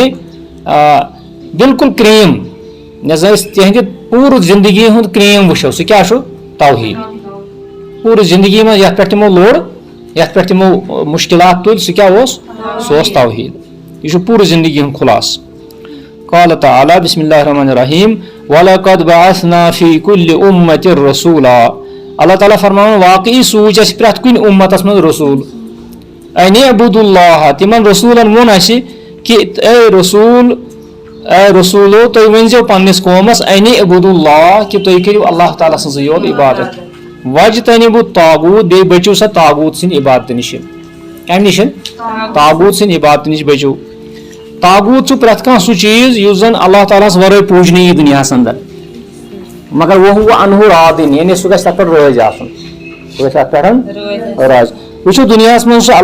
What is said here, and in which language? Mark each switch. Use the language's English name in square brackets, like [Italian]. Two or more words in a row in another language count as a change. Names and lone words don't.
[Kashmiri] بالکل کریم یۄس زن أسۍ تِہنٛدِ پوٗرٕ زندگی ہُنٛد کریم وٕچھو سُہ کیٛاہ چھُ توحیٖد پوٗرٕ زندگی منٛز یتھ پٮ۪ٹھ تِمو لوٚڑ یتھ پٮ۪ٹھ تِمو مُشکلات تُلۍ سُہ کیٛاہ اوس سُہ اوس توحیٖد یہِ چھُ پوٗرٕ زندگی ہُنٛد خُلاصہٕ [Arabic] قال تعالیٰ بسم اللہ الرحمن الرحیم وَلَقَدْ بَعَثْنَا فِی کُلِّ أُمَّةٍ رَسُولًا [Kashmiri] اللہ تعالیٰ فرماوان واقعی سوٗز اَسہِ پرٛٮ۪تھ کُنہِ اُمتس منٛز رسوٗل [Arabic] اَنِ اعبُدُوا اللّٰہ [Kashmiri] تِمن رسوٗلن ووٚن اَسہِ کہِ اے رسوٗلو تُہۍ ؤنزیو پننِس قومس [Arabic] اَنِ اعبُدُوا اللّٰہ [Kashmiri] کہِ تُہۍ کٔرِو اللہ تعالیٰ سٕنٛزٕے یوت عبادت [Arabic] وَجتَنِبُوا الطاغوٗت [Kashmiri] بیٚیہِ بٔچِو سا طاغوٗت سٕنٛدِ عبادتہٕ نِش کمہِ نِش طاغوٗت سٕنٛدِ عبادتہٕ نِش بٔچِو طاغوٗت چھُ پرٛٮ۪تھ کانٛہہ سُہ چیٖز یُس زن اللہ تعالیٰ ہس ورٲے پوٗجنہٕ یی دُنیاہس انٛدر مگر [Arabic] وَ انہُ رادِن [Kashmiri] یعنی سُہ گژھِ تتھ پٮ۪ٹھ رٲضۍ آسُن سُہ گژھِ تتھ پٮ۪ٹھ رٲضۍ وٕچھِو دُنیاہس منٛز چھُ